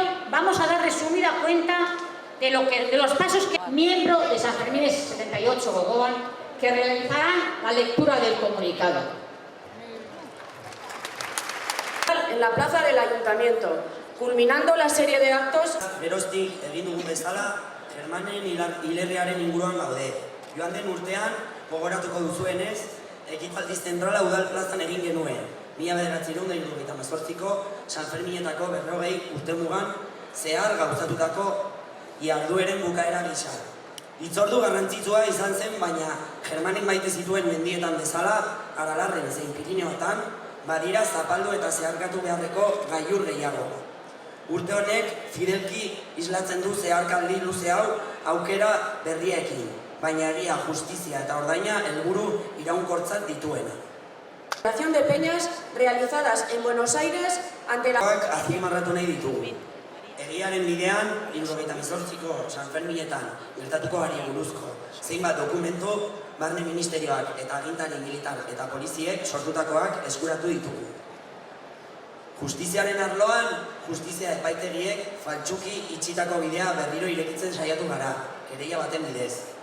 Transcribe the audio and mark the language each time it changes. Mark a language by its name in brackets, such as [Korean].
[Spanish] Vamos a dar resumida cuenta de los pasos que miembro de San Fermín 78 Gogoan que realizarán la lectura del comunicado. En la plaza del Ayuntamiento, culminando la serie de actos. [Basque] Geroztik egin dugun bezala, Germanen hilerriaren inguruan gaude. Joan den urtean, gogoratuko duzuenez, ekitaldi zentrala udal plazan egin genuen. 1978ko San Ferminetako 40 urtemugan zehar gauzatutako jardueren bukaera gisa. Hitzordu garrantzitsua izan zen, baina Germanek maite zituen mendietan bezala, Aralarren zein Pirineoetan, badira zapaldu eta zeharkatu beharreko gailur gehiago. Urte honek fidelki islatzen du zeharkaldi luze hau aukera berriekin, baina egia, justizia eta ordaina helburu iraunkortzat dituena. [Spanish] Operación de peñas realizadas en Buenos Aires ante la... [Basque] Azpimarratu nahi ditugu. Egiaren bidean, 78ko San Ferminetan gertatuko ari buruzko zeinbat dokumentu Barne Ministerioak eta agintari militar eta poliziek sortutakoak eskuratu ditugu. Justiziaren arloan, justizia epaitegiek faltsuki itxitako bidea berriro irekitzen saiatu gara, kereia baten bidez.